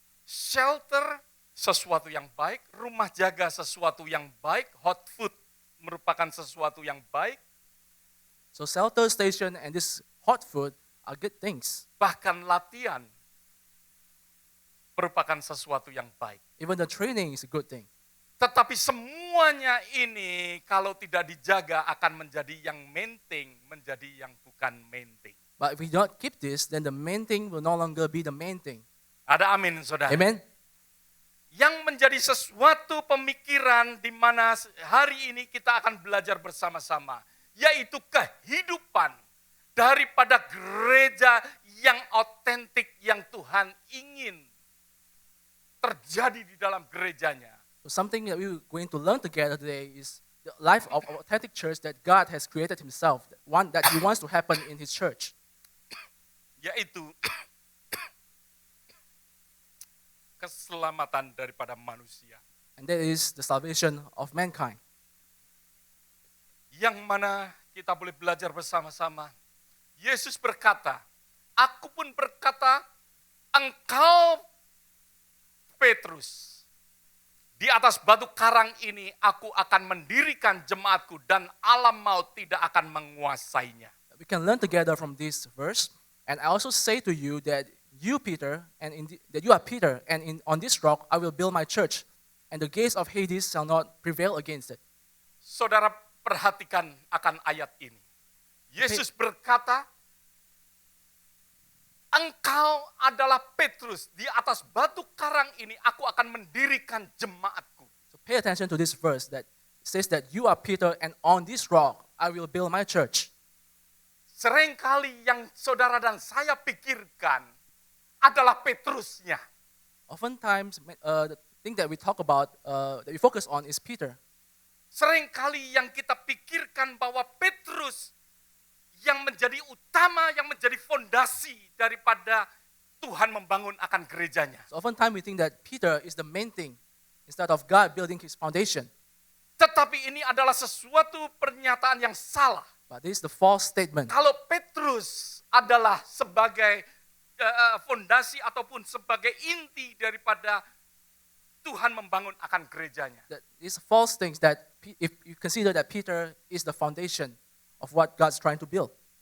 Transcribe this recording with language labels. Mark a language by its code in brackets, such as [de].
[id] Shelter sesuatu yang baik, rumah jaga sesuatu yang baik, hot food merupakan sesuatu yang baik, [en] So shelter station and this hot food are good things. [id] bahkan latihan merupakan sesuatu yang baik. [en] Even the training is a good thing. [id] Tetapi semuanya ini kalau tidak dijaga akan menjadi yang main thing, menjadi yang bukan main thing. [en] But if we don't keep this, then the main thing will no longer be the main thing. [id] Ada amin, saudara? [en] Amen? [id] Yang menjadi sesuatu pemikiran di mana hari ini kita akan belajar bersama-sama, yaitu kehidupan daripada gereja yang otentik yang Tuhan ingin terjadi di dalam gerejanya. [en] So something that we're going to learn together today is the life of authentic church that God has created himself, one that he wants to happen in his church. [id] Yaitu keselamatan daripada manusia. [en] And that is the salvation of mankind. [id] Yang mana kita boleh belajar bersama-sama. Yesus berkata, aku pun berkata, engkau Petrus, di atas batu karang ini aku akan mendirikan jemaatku dan alam maut tidak akan menguasainya. [en] We can learn together from this verse. And I also say to you that you, Peter, that you are Peter, and on this rock I will build my church, and the gates of Hades shall not prevail against it. [id] Saudara perhatikan akan ayat ini. Yesus berkata, engkau adalah Petrus, di atas batu karang ini aku akan mendirikan jemaatku. [en] So pay attention to this verse that says that you are Peter, and on this rock I will build my church. [id] Seringkali yang saudara dan saya pikirkan adalah Petrusnya. [en] Oftentimes, the thing that we talk about, that we focus on is Peter. [id] Seringkali yang kita pikirkan bahwa Petrus yang menjadi utama, yang menjadi fondasi daripada Tuhan membangun akan gerejanya. [en] So oftentimes we think that Peter is the main thing instead of God building his foundation. [id] Tetapi ini adalah sesuatu pernyataan yang salah. [en] But this is the false statement. [id] Kalau Petrus adalah sebagai fondasi ataupun sebagai inti daripada Tuhan membangun akan gerejanya. [en] That these false things that if you consider that Peter is the foundation of what God's trying to build.